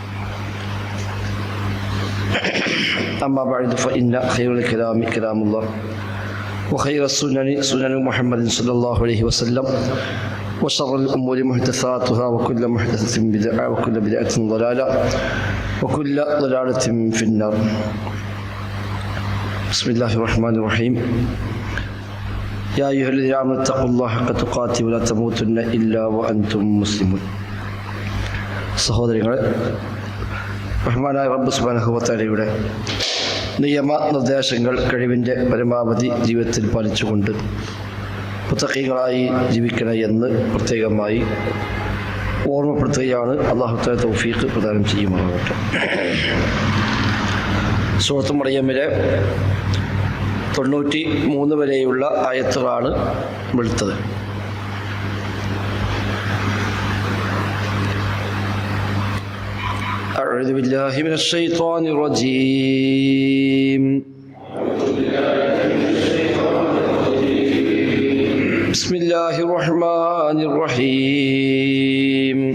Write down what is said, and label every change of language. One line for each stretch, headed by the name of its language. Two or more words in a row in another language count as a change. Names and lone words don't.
Arabic: أما بعد فإن خير الكلام كلام الله وخير السنن سنن محمد صلى الله عليه وسلم وشر الأمور محدثاتها وكل محدثة بدعة وكل بدعة ضلالة وكل ضلالة في النار. بسم الله الرحمن الرحيم. يا أيها الذين آمنوا اتقوا الله حق تقاته ولا تموتن إلا وأنتم مسلمون.
Malayalam: സഹോദരങ്ങളെ, റഹ്മാനായ റബ്ബ്
Arabic: سبحانه و تعالى
Malayalam: നിയമനിർദ്ദേശങ്ങൾ കഴിവിൻ്റെ പരമാവധി ജീവിതത്തിൽ പാലിച്ചുകൊണ്ട് മുത്തഖീകളായി ജീവിക്കണം എന്ന് പ്രത്യേകമായി ഓർമ്മപ്പെടുത്തുകയാണ്.
Arabic: الله تعالى
Malayalam: തൗഫീഖ് പ്രദാനം ചെയ്യുമാറാകട്ടെ. സൂറത്തുൽ മറിയമിലെ 93 വരെയുള്ള ആയത്തുകളാണ് വെളുത്തത്.
Arabic: أعوذ بالله من الشيطان الرجيم. بسم الله الرحمن الرحيم.